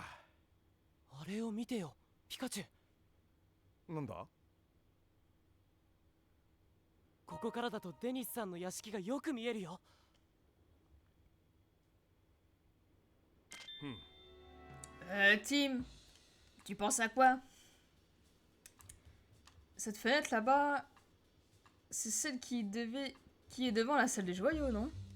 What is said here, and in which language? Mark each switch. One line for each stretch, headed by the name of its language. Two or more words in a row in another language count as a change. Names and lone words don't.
Japanese: あれを見てよ、ピカチュウ。なんだ？ここからだとデニスさんの屋敷がよく見えるよ。
French: Tim, tu penses à quoi? Cette fenêtre là-bas, c'est celle qui est devant la salle des joyaux, non?